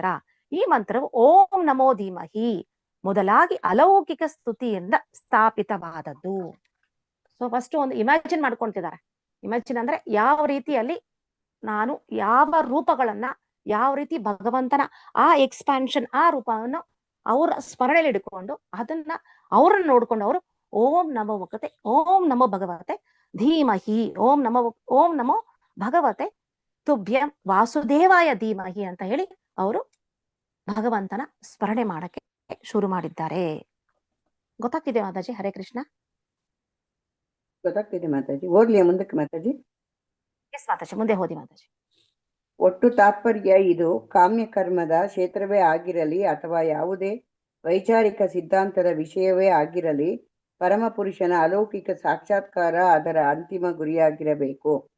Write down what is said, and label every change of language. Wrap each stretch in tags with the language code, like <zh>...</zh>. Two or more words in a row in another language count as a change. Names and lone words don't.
<kn>ಈ ಮಂತ್ರವು</kn> <sa>ಓಂ ನಮೋ ಧೀಮಹಿ</sa> <kn>ಮೊದಲಾಗಿ ಅಲೌಕಿಕ ಸ್ತುತಿಯಿಂದ ಸ್ಥಾಪಿತವಾದದ್ದು. ಸೊ ಫಸ್ಟ್ ಒಂದು ಇಮ್ಯಾಜಿನ್ ಮಾಡ್ಕೊಂತಿದ್ದಾರೆ. ಇಮ್ಯಾಜಿನ್ ಅಂದ್ರೆ ಯಾವ ರೀತಿಯಲ್ಲಿ ನಾನು ಯಾವ ರೂಪಗಳನ್ನ, ಯಾವ ರೀತಿ ಭಗವಂತನ ಆ ಎಕ್ಸ್ಪಾನ್ಷನ್ ಆ ರೂಪವನ್ನು ಅವರ ಸ್ಮರಣೆಯಲ್ಲಿ ಇಟ್ಕೊಂಡು ಅವ್ರನ್ನ ನೋಡ್ಕೊಂಡು ಅವರು</kn> <sa>ಓಂ ನಮೋ ಭಗವತೆ ಧೀಮಹಿ ಓಂ ನಮೋ ಭಗವತೆ ತುಭ್ಯಂ ವಾಸುದೇವಾಯ ಧೀಮಹಿ</sa> <kn>ಅಂತ ಹೇಳಿ ಅವರು ಭಗವಂತನ ಸ್ಮರಣೆ ಮಾಡಕ್ಕೆ ಶುರು ಮಾಡಿದ್ದಾರೆ. ಗೊತ್ತಾಗ್ತಿದೆ ಮಾತಾಜಿ?</kn> <sa>ಹರೇ ಕೃಷ್ಣ.</sa> <kn>ಗೊತ್ತಾಗ್ತಿದೆ ಮಾತಾಜಿ. ಓದ್ಲಿಯ ಮುಂದಕ್ಕೆ ಮಾತಾಜಿ? ಎಸ್ ಮಾತಾಜಿ, ಮುಂದೆ ಹೋದಿ ಮಾತಾಜಿ. ಒಟ್ಟು ತಾತ್ಪರ್ಯ ಇದು ಕಾಮ್ಯ ಕರ್ಮದ ಕ್ಷೇತ್ರವೇ ಆಗಿರಲಿ ಅಥವಾ ಯಾವುದೇ ವೈಚಾರಿಕ ಸಿದ್ಧಾಂತದ ವಿಷಯವೇ ಆಗಿರಲಿ, ಪರಮಪುರುಷನ ಅಲೌಕಿಕ ಸಾಕ್ಷಾತ್ಕಾರ ಅದರ ಅಂತಿಮ ಗುರಿಯಾಗಿರಬೇಕು.</kn>